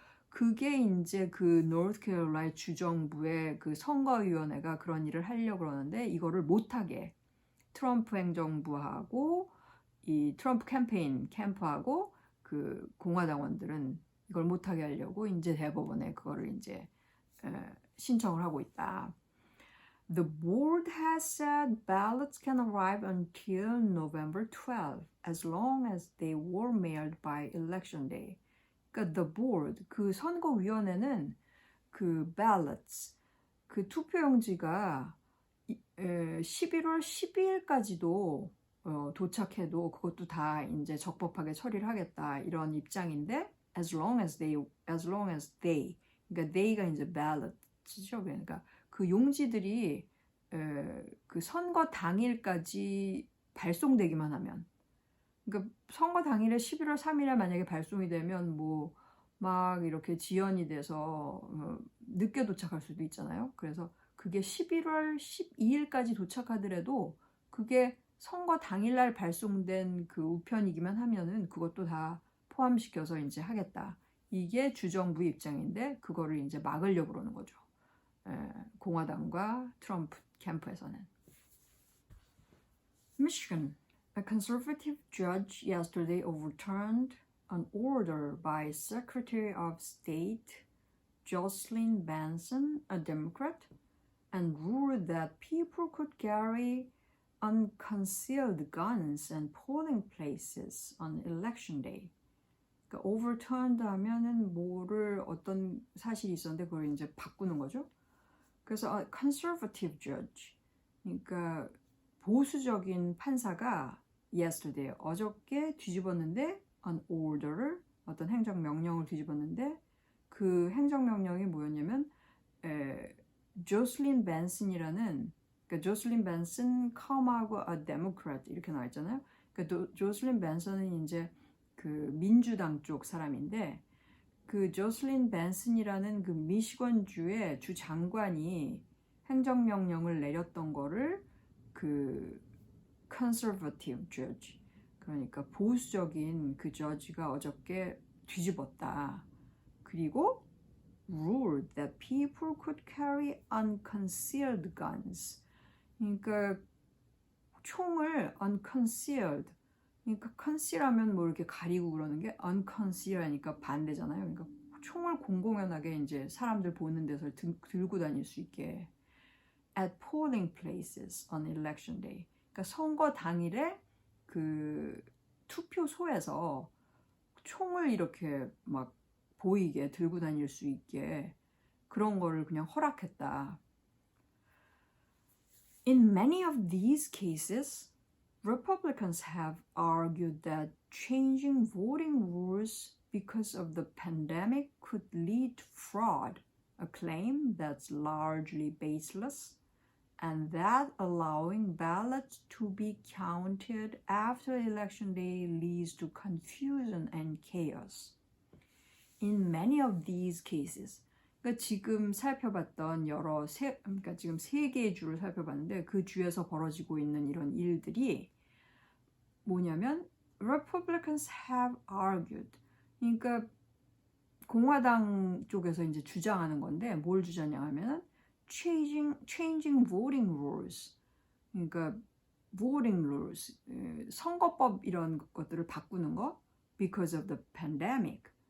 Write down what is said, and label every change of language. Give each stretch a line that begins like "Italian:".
Korean: 그게 이제 그 North Carolina 주정부의 그 선거위원회가 그런 일을 하려고 그러는데 이거를 못하게 트럼프 행정부하고 이 트럼프 캠프하고 그 공화당원들은 이걸 못하게 하려고 이제 대법원에 그거를 이제 신청을 하고 있다.
English: The board has said ballots can arrive until November 12, as long as they were mailed by election day.
Korean: 그러니까
English: the board,
Korean: 그 선거위원회는 그 ballots, 그 투표용지가 11월 12일까지도 도착해도 그것도 다 이제 적법하게 처리를 하겠다 이런 입장인데
English: as long as they
Korean: 그러니까 they가 이제 ballot죠. 그러니까 그 용지들이 그 선거 당일까지 발송되기만 하면 그러니까 선거 당일에 11월 3일에 만약에 발송이 되면 뭐 막 이렇게 지연이 돼서 늦게 도착할 수도 있잖아요. 그래서 그게 11월 12일까지 도착하더라도 그게 선거 당일날 발송된 그 우편이기만 하면은 그것도 다 포함시켜서 이제 하겠다. 이게 주정부의 입장인데 그거를 이제 막으려고 그러는 거죠. 공화당과 트럼프 캠프에서는.
English: Michigan. A conservative judge yesterday overturned an order by Secretary of State Jocelyn Benson, a Democrat, and ruled that people could carry unconcealed guns in polling places on election day.
Korean: 그러니까 overturned 하면은 뭐를 어떤 사실이 있었는데 그걸 이제 바꾸는 거죠. 그래서
English: a conservative judge,
Korean: 그러니까 보수적인 판사가 yesterday, 어저께 뒤집었는데
English: an order
Korean: 를, 어떤 행정명령을 뒤집었는데 그 행정명령이 뭐였냐면 조슬린 벤슨이라는, 그러니까 조슬린 벤슨 컴하고
English: a Democrat
Korean: 이렇게 나와 있잖아요. 그러니까 조슬린 벤슨은 이제 그 민주당 쪽 사람인데 그 조슬린 벤슨이라는 그 미시건주의 주 장관이 행정명령을 내렸던 거를 그
English: conservative judge,
Korean: 그러니까 보수적인 그 저지가 어저께 뒤집었다. 그리고
English: ruled that people could carry unconcealed guns.
Korean: 그러니까 총을 unconcealed, 그러니까 conceal하면 뭐 이렇게 가리고 그러는 게 unconceal 하니까 반대잖아요. 그러니까 총을 공공연하게 이제 사람들 보는 데서 들고 다닐 수 있게
English: at polling places on election day.
Korean: 그러니까 선거 당일에 그 투표소에서 총을 이렇게 막 보이게 들고 다닐 수 있게 그런 거를 그냥 허락했다.
English: In many of these cases, Republicans have argued that changing voting rules because of the pandemic could lead to fraud, a claim that's largely baseless, and that allowing ballots to be counted after election day leads to confusion and chaos. In many of these cases,
Korean: 그러니까 지금 살펴봤던 그러니까 지금 3개의 주를 살펴봤는데 그 주에서 벌어지고 있는 이런 일들이 뭐냐면
English: Republicans have argued,
Korean: 그러니까 공화당 쪽에서 이제 주장하는 건데 뭘 주장하냐면은
English: changing voting rules,
Korean: 그러니까
English: voting rules,
Korean: 선거법 이런 것들을 바꾸는 거
English: because of the pandemic.